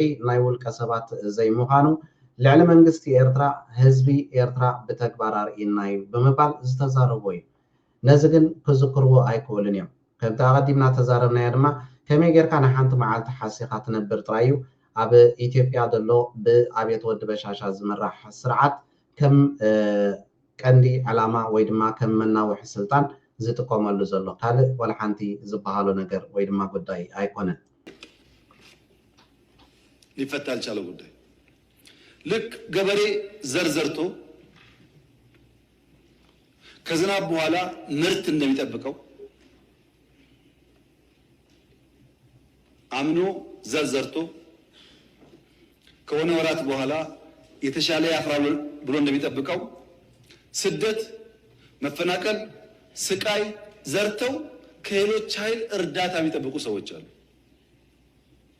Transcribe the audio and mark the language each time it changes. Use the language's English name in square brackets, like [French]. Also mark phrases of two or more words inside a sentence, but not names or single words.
[Tigrinya] ናይ ውልቀ ሰባት ዘይምዃኑ ልዕሊ መንግስቲ ኤርትራ ህዝቢ ኤርትራ ብተግባር አርኢና እዩ ብምባል ዝተዛረቦ እዩ። ነዚ ግን ክዝክርዎ ኣይክእሉን እዮም። ከምቲ ኣቐዲምና ተዛረብናዮ ድማ ከመይ ጌርካ ናይ ሓንቲ መዓልቲ ሓሲኻ ትነብር ጥራይ እዩ ኣብ ኢትዮጵያ ዘሎ ብኣብየት ወዲ በሻሻ ዝምራሕ ስርዓት ከም ቀንዲ ዕላማ ወይ ድማ ከም መናውሒ ስልጣን ዝጥቀመሉ ዘሎ ካልእ ወላ ሓንቲ ዝበሃሎ ነገር ወይ ድማ ጉዳይ ኣይኮነን። [Amharic] ሊፈታ አልቻለ ጉዳይ ልክ ገበሬ ዘርዘርቶ ከዝናብ በኋላ ምርት እንደሚጠብቀው አምኖ ዘርዘርቶ ከሆነ ወራት በኋላ የተሻለ ያፍራል ብሎ እንደሚጠብቀው ስደት፣ መፈናቀል፣ ስቃይ ዘርተው ከሌሎች ኃይል እርዳታ የሚጠብቁ ሰዎች አሉ።